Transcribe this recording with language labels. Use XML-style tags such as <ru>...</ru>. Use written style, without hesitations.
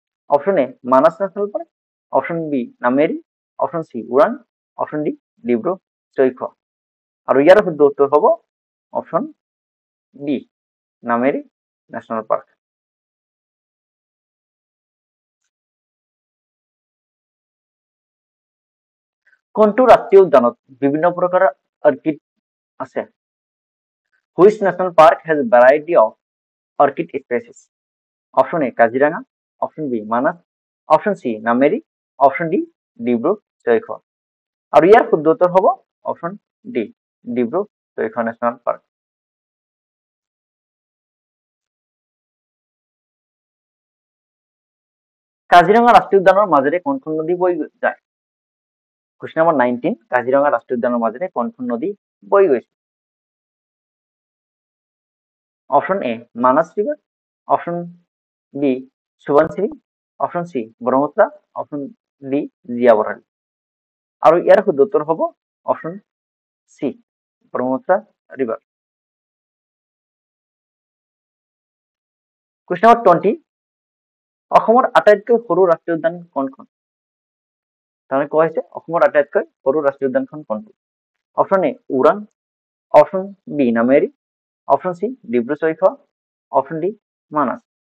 <as>Option A Manas national park, option B Nameri, option C Orang, option D Dibru-Saikhowa. আৰু ইয়াৰ শুদ্ধ উত্তৰ হ'ব option B Nameri national park. কোনটো ৰাষ্ট্ৰীয় উদ্যানত বিভিন্ন প্ৰকাৰৰ অৰ্কিড আছে?</as> <en>Which national park has a variety of orchid species?</en> <as>Option A Kaziranga, option B Manas, option C Nameri, option D Dibru-Saikhowa. আৰু ইয়াৰ শুদ্ধ উত্তৰ হ'ব option D Dibru-Saikhowa national park. Kaziranga ৰাষ্ট্ৰীয় উদ্যানৰ মাজেৰে কোনখন নদী বৈ যায়? কুৱেশ্যন নম্বৰ 19, কাজিৰঙা ৰাষ্ট্ৰীয় উদ্যানৰ মাজেৰে কোনখন নদী বৈ গৈছে? Option A Manas river, option B সুবানশ্রী, option C Brahmaputra, option D জিয়াবরালি। আৰু ইয়াৰ শুদ্ধ উত্তৰ হ'ব অপশন সি ব্ৰহ্মপুত্ৰ ৰিভাৰ। কুৱেশ্যন নম্বৰ 20, অসমৰ আটাইতকৈ সৰু ৰাষ্ট্ৰীয় উদ্যান কোনখন? তাৰমানে কোৱা হৈছে অসমৰ আটাইতকৈ সৰু ৰাষ্ট্ৰীয় উদ্যানখন কোনটো? Option A Orang, option B Nameri, option C Dibru Saikhowa, option D Manas.</as>